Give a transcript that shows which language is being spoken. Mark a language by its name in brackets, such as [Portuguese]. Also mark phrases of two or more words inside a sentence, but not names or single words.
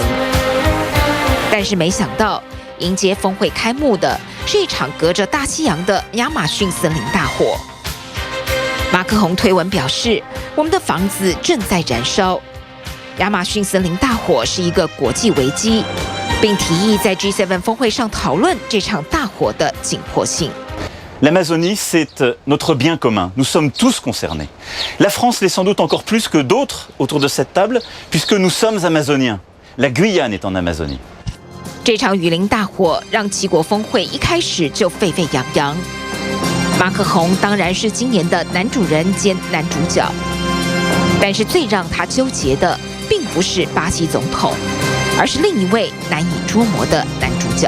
[Chinese] 但是没想到，迎接峰会开幕的是一场隔着大西洋的亚马逊森林大火。马克宏推文表示：“我们的房子正在燃烧。” 亚马逊森林大火是一个国际危机，并提议在 G7 峰会上讨论这场大火的紧迫性。 [French] L'Amazonie, c'est notre bien commun. Nous sommes tous concernés. La France l'est sans doute encore plus que d'autres autour de cette table, puisque nous sommes amazoniens. La Guyane est en Amazonie. [Chinese] 这场雨林大火让七国峰会一开始就沸沸扬扬。马克宏当然是今年的男主人兼男主角，但是最让他纠结的，并不是巴西总统，而是另一位难以捉摸的男主角。